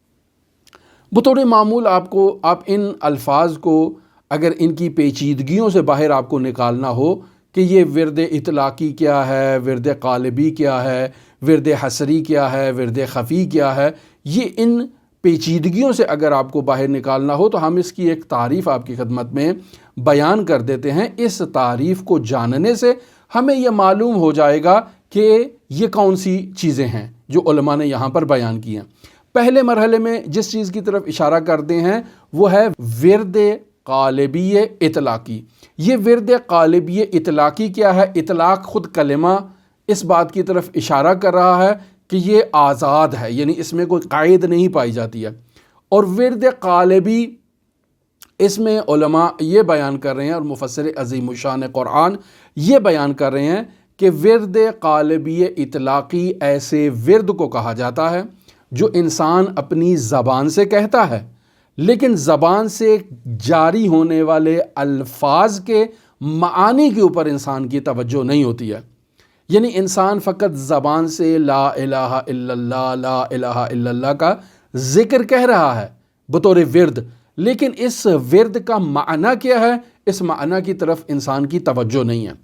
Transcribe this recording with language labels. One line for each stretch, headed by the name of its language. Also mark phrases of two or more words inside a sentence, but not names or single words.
Urdu: بطور معمول آپ ان الفاظ کو اگر ان کی پیچیدگیوں سے باہر آپ کو نکالنا ہو کہ یہ ورد اطلاقی کیا ہے، ورد قالبی کیا ہے، ورد حصری کیا ہے، ورد خفی کیا ہے، یہ ان پیچیدگیوں سے اگر آپ کو باہر نکالنا ہو تو ہم اس کی ایک تعریف آپ کی خدمت میں بیان کر دیتے ہیں۔ اس تعریف کو جاننے سے ہمیں یہ معلوم ہو جائے گا کہ یہ کون سی چیزیں ہیں جو علماء نے یہاں پر بیان کی ہیں۔ پہلے مرحلے میں جس چیز کی طرف اشارہ کرتے ہیں وہ ہے ورد قالبی اطلاقی۔ یہ ورد قالبی اطلاقی کیا ہے؟ اطلاق خود کلمہ اس بات کی طرف اشارہ کر رہا ہے کہ یہ آزاد ہے، یعنی اس میں کوئی قید نہیں پائی جاتی ہے۔ اور ورد قالبی اس میں علماء یہ بیان کر رہے ہیں، اور مفسر عظیم الشان قرآن یہ بیان کر رہے ہیں کہ ورد قالبی اطلاقی ایسے ورد کو کہا جاتا ہے جو انسان اپنی زبان سے کہتا ہے، لیکن زبان سے جاری ہونے والے الفاظ کے معانی کے اوپر انسان کی توجہ نہیں ہوتی ہے۔ یعنی انسان فقط زبان سے
Arabic: لا الہ الا اللہ، لا الہ الا اللہ
Urdu: کا ذکر کہہ رہا ہے بطور ورد، لیکن اس ورد کا معنی کیا ہے، اس معنی کی طرف انسان کی توجہ نہیں ہے۔